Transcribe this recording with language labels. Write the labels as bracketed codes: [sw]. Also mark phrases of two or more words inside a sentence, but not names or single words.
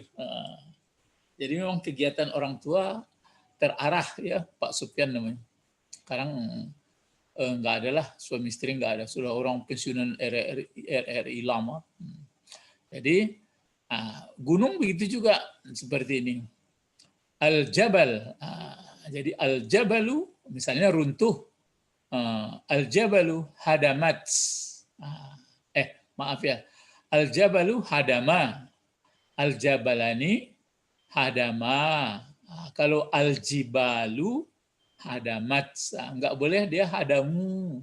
[id] Jadi memang kegiatan orang tua terarah ya, Pak Supyan namanya. Sekarang nggak ada lah, suami istri nggak ada, sudah orang pensiunan RRI lama. Jadi gunung begitu juga seperti ini. [ar] Al-jabal, jadi al-jabalu [id] misalnya runtuh, [ar] al-jabalu hadamat, [id] maaf ya, [ar] al-jabalu hadama, al-jabalani hadama. [id] Kalau [ar] al-jibalu hadamat, [id] nggak boleh dia hadamu.